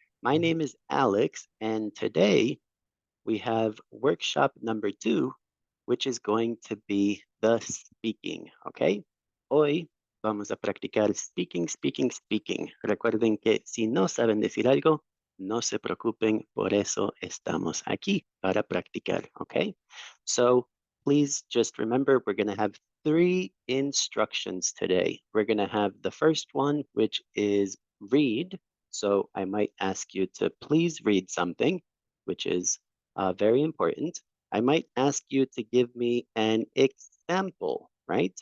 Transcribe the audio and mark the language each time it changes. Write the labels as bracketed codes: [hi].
[en] My name is Alex, and today we have workshop number 2, which is going to be the speaking, okay? [es] Hoy vamos a practicar speaking, speaking, speaking. Recuerden que si no saben decir algo, no se preocupen, por eso estamos aquí, para practicar, okay? [en] So please just remember, we're going to have 3 instructions today. We're going to have the first one, which is read. So I might ask you to please read something, which is very important. I might ask you to give me an example, right?